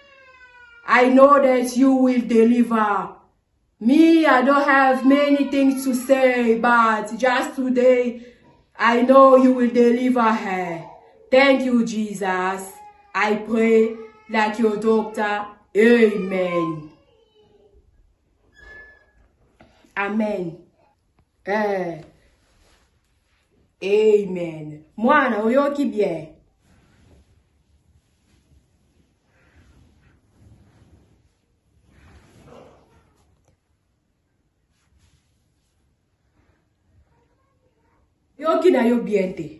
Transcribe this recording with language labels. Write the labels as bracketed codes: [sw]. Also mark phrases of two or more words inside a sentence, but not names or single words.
[en] I know that you will deliver Me, I don't have many things to say, but just today, I know you will deliver her. Thank you, Jesus. I pray like your doctor. Amen. Amen. Amen. [ln] Mwana, oyoki bien. Yoki na yo bien te.